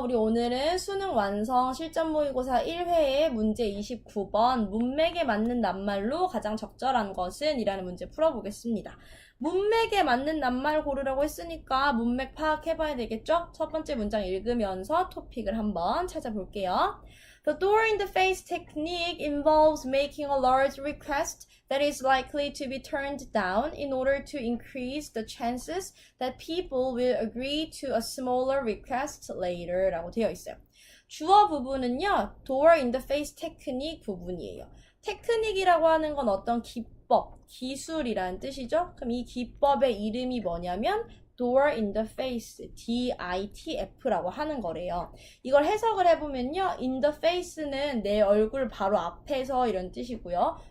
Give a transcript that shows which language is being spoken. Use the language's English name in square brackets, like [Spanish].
[Korean] 우리 오늘은 수능 완성 실전 모의고사 1회의 문제 29번 문맥에 맞는 낱말로 가장 적절한 것은? 이라는 문제 풀어보겠습니다. 문맥에 맞는 낱말 고르라고 했으니까 문맥 파악해봐야 되겠죠? 첫 번째 문장 읽으면서 토픽을 한번 찾아볼게요. [English] The door in the face technique involves making a large request that is likely to be turned down in order to increase the chances that people will agree to a smaller request later 라고 되어 있어요. [Korean] 주어 부분은요, door in the face technique 부분이에요. 테크닉이라고 하는 건 어떤 기법, 기술이라는 뜻이죠. 그럼 이 기법의 이름이 뭐냐면 door in the face, DITF라고 하는 거래요. 이걸 해석을 해보면요, in the face는 내 얼굴 바로 앞에서 이런 뜻이고요.